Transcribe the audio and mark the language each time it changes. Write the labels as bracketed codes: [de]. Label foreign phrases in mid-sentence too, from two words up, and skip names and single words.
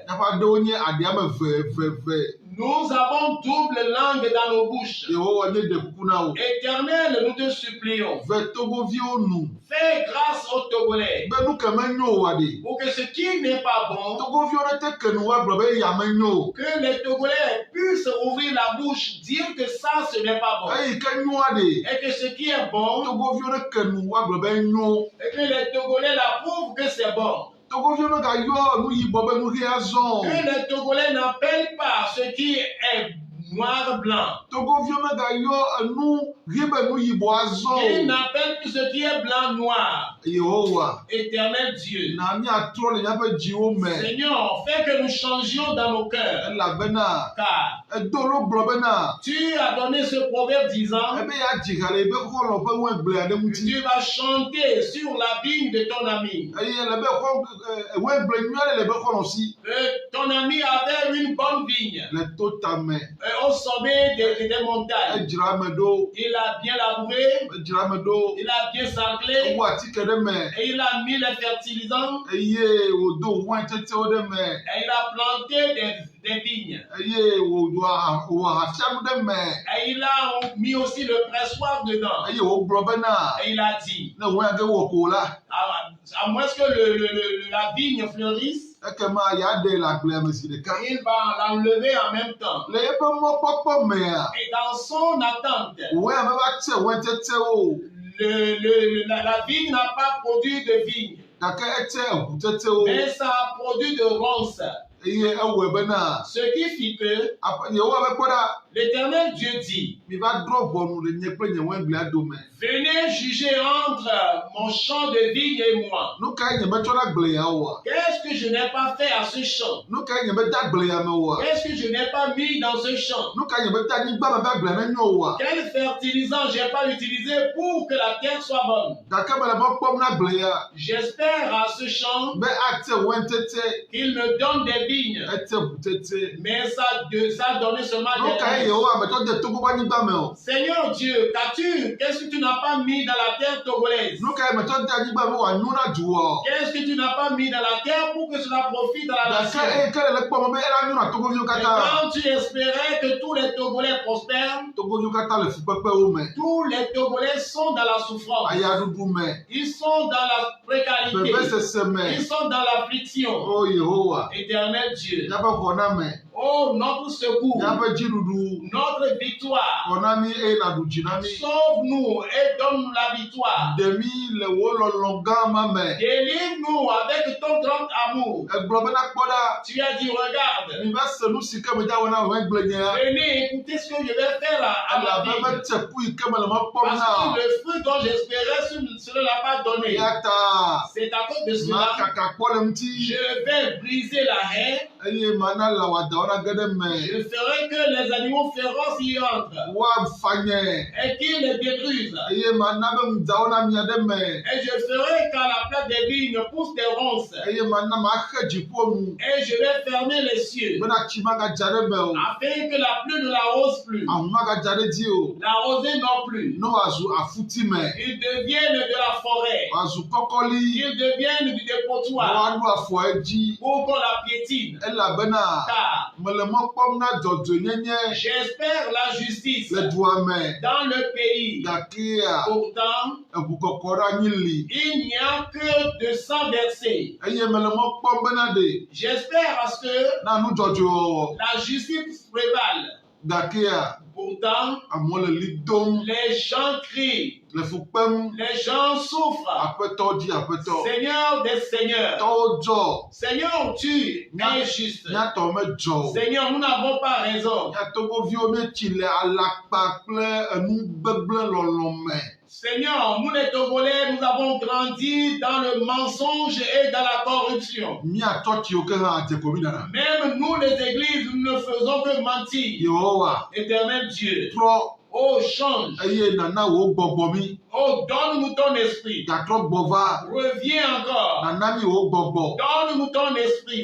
[ee] Na ba de onye adiame ve. [fr] Nous avons double langue dans nos bouches. [ee] Yehowa nye de kuna o. [fr] Éternel, nous te supplions. [ee] Ve togo vio nu. [fr] Fais grâce aux Togolais [ee] Be nu ke me nyo wa de. [fr] pour que ce qui n'est pas bon, [ee] Togo vio ne te ke nu wa gblɔ be ya me nyo. [fr] que les Togolais puissent ouvrir la bouche, dire que ça, ce n'est pas bon. [ee] Eyi ke nyoa de. [fr] Et que ce qui est bon, [ee] Togo vio ne ke nu wa gblɔ be nyo. [fr] et que les Togolais l'approuvent que c'est bon. [ee] Togo vio ne ga yɔ nu yibɔ be nu ɣi azɔ. [fr] Que les Togolais n'appellent pas ce qui est noir blanc. [ee] Togo vio ne ga yɔ nu ɣi be nu yibɔ [fr] Ils [ee] azɔ. [fr] n'appellent plus ce qui est blanc noir. [ee] Yehowa. [fr] Éternel Dieu. [ee] Na mi atrɔ le miaƒe dziwo me. [fr] Seigneur, fais que nous changions dans nos cœurs. [ee] Elabena [fr] Car [ee] edo lo gblɔ bena. [fr] tu as donné ce proverbe disant [ee] Ebe ya dzi ha le ebe xɔlɔ ƒe wegblea ɖe [fr] que [ee] ŋuti. [fr] tu vas chanter sur la vigne de ton ami. [ee] Eye le be wegble nyuia ɖe le be xɔlɔ si. [fr] Ton ami avait une bonne vigne [ee] Le to tame. [fr] au sommet des montagnes. [ee] Edzra me ɖo. [fr] Il a bien labouré, [ee] Edzra me ɖo. [fr] il a bien sarclé [ee] Ewu atike ɖe me. [fr] et il a mis les fertilisants [ee] Eye wòdo wain tsetsewo ɖe me. [fr] et il a planté des vignes. [ee] Eye wòwɔ ahafianu ɖe me. [fr] Et il a mis aussi le pressoir dedans. [ee] Eye wògblɔ bena [fr] Et il a dit, [ee] ne wain ge wɔ ko la. [fr] à moins que la vigne fleurisse, [ee] Ekema ya ɖe le agblea me zi ɖeka. [fr] il va l'enlever en même temps. [ee] Le eƒe mɔkpɔkpɔ mea, [fr] Et dans son attente, [ee] wain me va tse wain tsetsewo. [fr] la vigne n'a pas produit de vigne, [ee] gake etse eʋutetewo [fr] mais ça a produit de ronces. [ee] eye ewɔe bena [fr] Ce qui fit que [ee] yehowa be kpɔ ɖa [fr] l'Éternel Dieu dit, [ee] miva drɔ ʋɔnu le nye kple nye waingblia dome. [fr] venez juger entre mon champ de vigne et moi. [ee] Nu kae nye metsɔ ɖe agble ya oa? [fr] Qu'est-ce que je n'ai pas fait à ce champ? [ee] Nu kae nye mede agble ya me oa? [fr] Qu'est-ce que je n'ai pas mis dans ce champ? [ee] Nu kae nye mede anyigba me be agblea nenyo oa? [fr] Quel fertilisant j'ai pas utilisé pour que la terre soit bonne? [ee] Gake mele mɔ kpɔm na agble ya [fr] J'espère à ce champ [ee] be ate waintete [fr] qu'il me donne des vignes, [ee] ete ʋutete. [fr] mais ça a donné seulement [ee] Nu [fr] des [ee] kae [fr] ronces. [ee] yehowa metsɔ de Togo ƒe anyigba me o? [fr] Seigneur Dieu, qu'est-ce que tu n'as pas mis dans la terre togolaise? [ee] Nu kae metsɔ de anyigba be wòanyo na du o? [fr] Qu'est-ce que tu n'as pas mis dans la terre pour que cela profite à la nation? [ee] Gake eye ke le kpɔm be ela nyo na Togoviwo [fr] Et [ee] katã. [fr] quand tu espérais que tous les Togolais prospèrent, [ee] Togoviwo katã le fukpekpewo me, [fr] tous les Togolais sont dans la souffrance. [ee] ayaɖuɖu me, [fr] Ils sont dans la précarité. [ee] vevesese me. [fr] Ils sont dans l'affliction. [ee] O Yehowa, [fr] Éternel Dieu, [ee] míaƒe xɔname, [fr] oh notre secours, [ee] míaƒe dziɖuɖu, [fr] notre victoire, [ee] xɔ na mí eye nàɖu dzi na mí. [fr] sauve-nous et donne-nous la victoire. [ee] Ɖe mí le wò lɔlɔ̃ gã ma me. [fr] Délivre-nous avec ton grand amour. [ee] Egblɔ be nakpɔ ɖa, [fr] Tu as dit, regarde, [ee] mi va se nu si ke medza wɔ na waingblenyea. [fr] venez écouter ce que je vais faire à ma [ee] Elabe [fr] vie. [ee] tseku yi ke mele me kpɔm [fr] Parce [ee] na. [fr] que le fruit dont j'espérais, ce ne l'a pas donné. [ee] Eya ta, [fr] C'est à cause de cela, [ee] makaka kpɔ le ŋuti, [fr] je vais briser la haie. [ee] eye mana lã wòadawo nage ɖe me. [fr] Je ferai que les animaux féroces y entrent [ee] Woafanye, [fr] et qu'ils les détruisent. [ee] eye mana be ŋudzawo na mia ɖe me. [fr] Et je ferai qu'à la place des vignes poussent des ronces. [ee] Eye mana maxe dziƒo nu, [fr] Et je vais fermer les cieux [ee] bena tsi magadza ɖe me o, [fr] afin que la pluie ne l'arrose plus. [ee] ahũ magadza ɖe dzi o, [fr] La rosée non plus. [ee] ne wòazu afuti me, [fr] Ils deviennent de la forêt. [ee] wòazu kɔkɔli, [fr] Ils deviennent du [ee] ne [fr] dépotoir [ee] woaɖo afɔ edzi. [fr] pour qu'on la piétine. [ee] Elabena [fr] Car [ee] mele mɔ kpɔm na dzɔdzɔenyenye [fr] j'espère la justice [ee] le dua me, [fr] dans le pays. [ee] gakea [fr] Pourtant, [ee] eʋukɔkɔ ɖe anyi li, [fr] il n'y a que de sang versé. [ee] eye mele mɔ kpɔm bena ɖe [fr] J'espère à ce que [ee] na nu dzɔdzɔe wɔwɔ, [fr] la justice prévale. [ee] gakea [fr] Pourtant, [ee] amewo le li dom, [fr] les gens crient, [ee] le fu kpem, [fr] les gens souffrent. [ee] aƒetɔ dzi aƒetɔ, [fr] Seigneur des seigneurs, [ee] tɔwo dzɔ, [fr] Seigneur, tu es juste. [ee] míatɔ medzɔ o. [fr] Seigneur, nous n'avons pas raison. [ee] Mía togoviwo míetsi le alakpa kple enu gbegblẽ lɔlɔ̃ me. [fr] Seigneur, nous les Togolais, nous avons grandi dans le mensonge et dans la corruption. [ee] Mía tsɔtsiwo ke hã adze ko mí ɖana. [fr] Même nous, les églises, nous ne faisons que mentir. [ee] Yehowa, [fr] Éternel Dieu, [ee] trɔ [fr] oh change, [ee] eye nana wò gbɔgbɔ mí, [fr] oh donne-nous ton esprit. [ee] gatrɔ gbɔ va, [fr] Reviens encore, [ee] nana mí wò gbɔgbɔ [fr] donne-nous ton esprit.